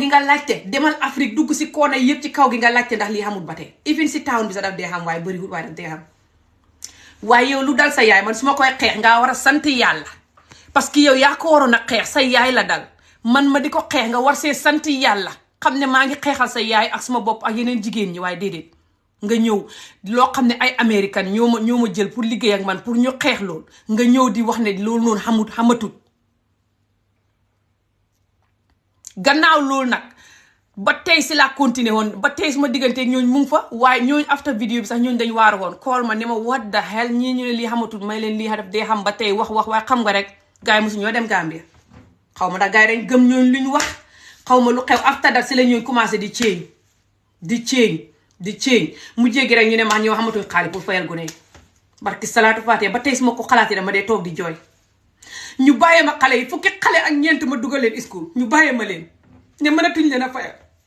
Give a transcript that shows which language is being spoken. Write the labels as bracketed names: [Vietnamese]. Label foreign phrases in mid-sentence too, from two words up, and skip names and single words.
[Wolof] nga laajte demal Afrique dugg si koona yëpp ci kaw gi nga laajte ndax lii xamul ba tey even si town bi sax daf dee xam waaye bëriwul waaye daf dee xam waaye yow lu dal sa yaay man su ma koy xeex ngaa war a sant yàlla parce que yow yaa ko waroon a xeex sa yaay la dal man ma di ko xeex nga war see sant yàlla xam ne maa ngi xeexal sa yaay ak suma bopp ak yeneen jigéen ñi waaye déedéet nga ñëw loo xam ne ay américain ñoo ma jël pour liggéey ak man pour ñu xeex loolu nga ñëw di wax ne loolu noonu xamatut gannaaw loolu nag ba tey si laa continuer woon ba tey suma diggante ñooñ mu ngi fa waaye ñooñ after vidéo bi sax ñooñ dañ waaru woon call ma ne ma [English] what the hell [Wolof] ñii ñu ne lii xamatul may leen lii def dee xam ba tey wax waaye xam nga rek gars yi mosu ñoo dem Gambia xaw ma ndax gars yi dañ gëm ñooñ lu ñu wax xaw ma lu xew [English] after that [Wolof] si la ñooñ commencé di change mu jéggi rek ñu ne ma ñoo xamatuñ xaalis pour fayal gune yi barki salaatu faatee ba tey su ma ko xalaatee dama dee toog di jooy ñu bàyyee ma xale yi fukki xale ak ñeent ma dugal leen school ñu bàyyee ma leen ne mënatuñ leen a fayal